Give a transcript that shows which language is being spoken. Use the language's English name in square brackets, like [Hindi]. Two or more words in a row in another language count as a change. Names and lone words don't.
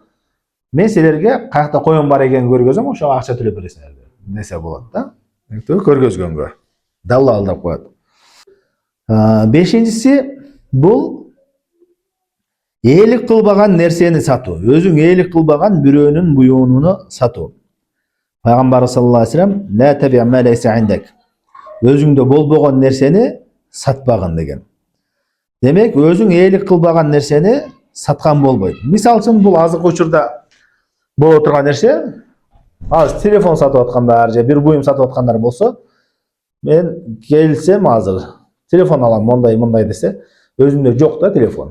[Kyrgyz] Мен силерге каякта коён бар экенин көргөзөм, ошого акча төлөп бересиңер десе болот да. Көргөзгөнгө. Далал деп коет. Бешинчиси бул ээлик кылбаган нерсени сатуу. Өзүң ээлик кылбаган бирөөнүн буюмуну сатуу. [Arabic] Пайгамбар صلى الله عليه وسلم لا تبع ما ليس عندك. [Kyrgyz] Өзүңдө болбогон нерсени сатпаган деген. Демек, өзүң ээлик кылбаган нерсени саткан болбойт. Мисал үчүн бул азыркы учурда боло турган нерсе, азыр телефон сатып аткандар же бир буюм сатып аткандар болсо, мен келсем азыр телефон алам мындай десе, өзүмдө жок да телефон.